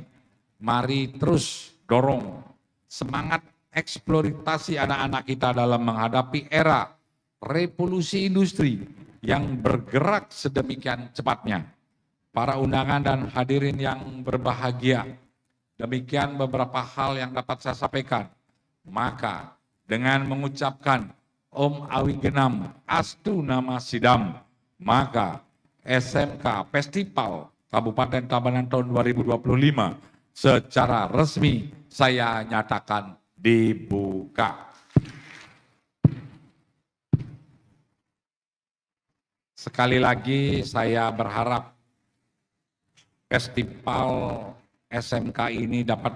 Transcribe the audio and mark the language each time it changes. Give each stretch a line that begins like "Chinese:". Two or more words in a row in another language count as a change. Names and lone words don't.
Indonesian: Mari terus dorong semangat eksploitasi anak-anak kita dalam menghadapi era revolusi industri yang bergerak sedemikian cepatnya. Para undangan dan hadirin yang berbahagia, demikian beberapa hal yang dapat saya sampaikan. Maka dengan mengucapkan
Sanskrit: Om Awigenam Astu Nama Sidam,
Indonesian: maka SMK Festival Kabupaten Tabanan tahun 2025 secara resmi saya nyatakan dibuka. Sekali lagi saya berharap festival SMK ini dapat